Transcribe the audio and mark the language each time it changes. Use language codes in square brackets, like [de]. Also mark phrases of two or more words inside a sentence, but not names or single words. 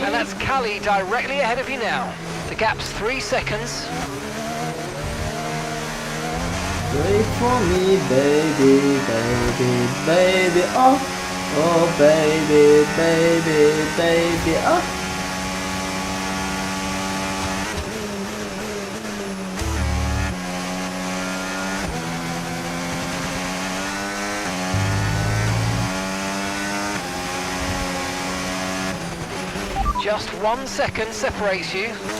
[en] And that's Callie directly ahead of you now. The gap's 3 seconds. Wait for me, baby, baby, baby, oh, oh, baby, baby, baby, oh. Just 1 second separates you.